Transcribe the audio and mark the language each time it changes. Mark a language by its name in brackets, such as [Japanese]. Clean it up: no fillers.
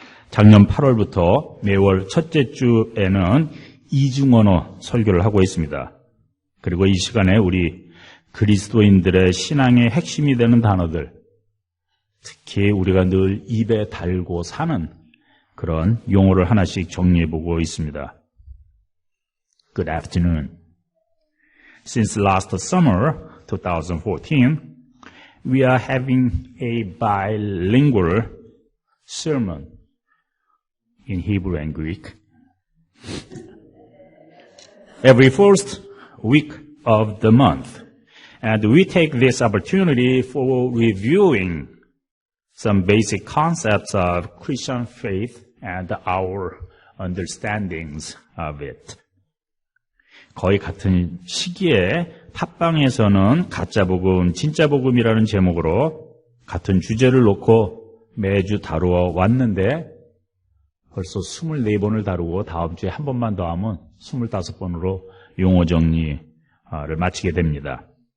[Korean] 작년 8월부터 매월 첫째 주에는 이중언어 설교를 하고 있습니다. 그리고 이 시간에 우리 그리스도인들의 신앙의 핵심이 되는 단어들, 특히 우리가 늘 입에 달고 사는 그런 용어를 하나씩 정리해보고 있습니다. [English] Good afternoon. Since last summer, 2014, we are having a bilingual sermon in Hebrew and Greek. Every first week of the month. And we take this opportunity for reviewing some basic concepts of Christian faith and our understandings of it. [Korean] 거의 같은 시기에 팟빵에서는 가짜복음, 진짜복음이라는 제목으로 같은 주제를 놓고 매주 다루어 왔는데 벌써 24번을 다루고 다음 주에 한 번만 더 하면 25번으로 용어 정리를 마치게 됩니다.